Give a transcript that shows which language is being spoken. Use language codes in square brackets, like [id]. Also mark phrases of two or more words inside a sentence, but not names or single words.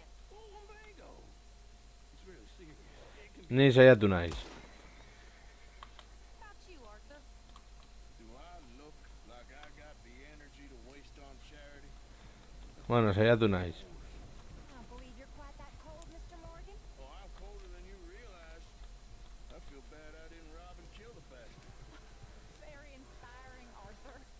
[en] Oh, lumbago. It's really serious. It can [eu] Ni saiatu naiz. [en] How about you, Arthur? Do I look like I got the energy to waste on charity? [eu] Bueno, saiatu naiz. [en] I don't believe you're quite that cold, Mr. Morgan. Oh, I'm colder than you realize. I feel bad I didn't rob and kill the bastard. Very inspiring, Arthur.